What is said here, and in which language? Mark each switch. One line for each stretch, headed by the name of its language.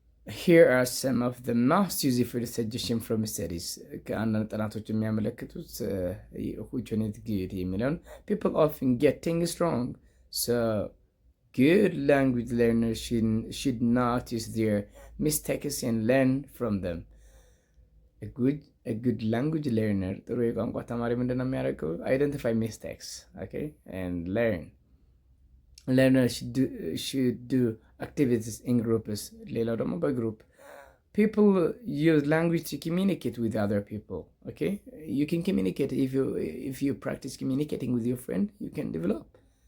English: Here are some of the most useful suggestions from studies.
Amharic: ከአንዳንድ ጥናቶች የሚያመለክቱት
English: which one is good የሚለውን people often get things wrong, so good language learners should notice their mistakes and learn from them. A good language learner
Amharic: ጥሩ የቋንቋ ተማሪ ምንድን ነው የሚያደርገው?
English: Identify mistakes, okay, and learn. Learners should do activities in groups. ሌላው ደግሞ በግሩፕ people use language to communicate with other people. Okay, you can communicate if you practice communicating with your friend, you can develop.